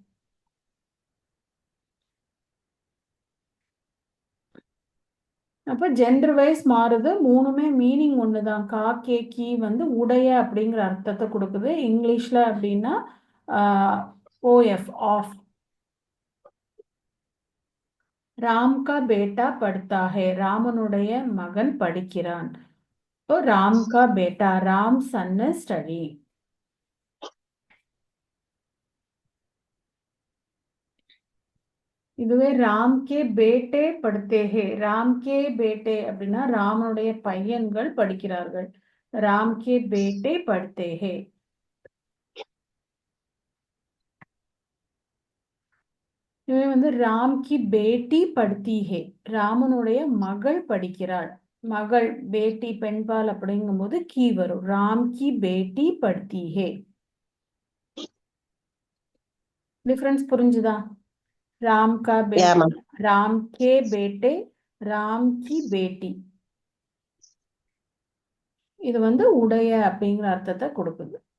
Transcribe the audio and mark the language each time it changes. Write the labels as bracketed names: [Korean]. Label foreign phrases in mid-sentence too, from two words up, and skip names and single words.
[Tamil] அப்ப ஜெண்டர் வைஸ் மாறுது மூணுமே மீனிங் ஒண்ணுதான் [Hindi] का के की [Tamil] வந்து உடைய அப்படிங்கிற அர்த்தத்தை கொடுக்குது இங்கிலீஷ்ல அப்படின்னா [English] OF of [Hindi] राम का बेटा पढ़ता है [Tamil] ராமனுடைய மகன் படிக்கிறான் [Hindi] तो राम का बेटा [Tamil] राम [English] son study [Tamil] இதுவே [Hindi] राम के बेटे पढ़ते हैं राम के बेटे [Tamil] அப்படின்னா ராமனுடைய பையன்கள் படிக்கிறார்கள் [Hindi] राम के बेटे पढ़ते हैं [Tamil] இதுவே வந்து [Hindi] राम की बेटी पढ़ती है [Tamil] ராமனுடைய மகள் படிக்கிறாள் மகள் பேட்டி பெண்பால் அப்படிங்கும்போது கீ வரும் [Hindi] राम की बेटी पढ़ती है [Tamil] டிஃபரன்ஸ் புரிஞ்சுதா [Hindi] राम का யா बेटा [Tamil] மேம் [Hindi] राम के बेटे राम की बेटी [Tamil] இது வந்து உடைய அப்படிங்கிற அர்த்தத்தை கொடுக்குது